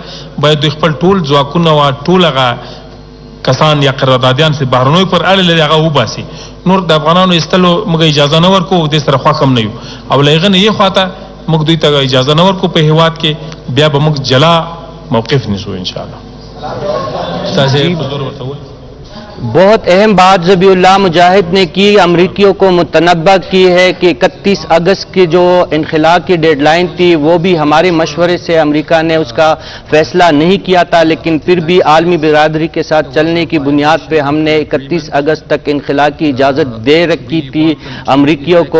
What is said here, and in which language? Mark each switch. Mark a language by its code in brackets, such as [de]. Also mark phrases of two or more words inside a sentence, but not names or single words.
[ps] باید دوی خپل ټول ځواکونه او ټول هغه کسان یا قراردادیان چې بهرنیو پر اړه لري هغه وباسي. نور د افغانانو ایستلو موږ اجازه نه ورکو، دې سره خوښ هم نه یو او له هغې نه یې خواته موږ دوی ته اجازه نه ورکو په هېواد کې. بیا به موږ جلا موقف نیسو انشاءالله. [ur] بہت اہم بات ذبیح اللہ مجاہد نے کی، امریکیوں کو متنبہ کی ہے کہ 31 اگست کی جو انخلا کی ڈیڈلائن تھی وہ بھی ہمارے مشورے سے امریکہ نے اس کا فیصلہ نہیں کیا تھا، لیکن پھر بھی عالمی برادری کے ساتھ چلنے کی بنیاد پر ہم نے 31 اگست تک انخلا کی اجازت دے رکھی تھی امریکیوں کو.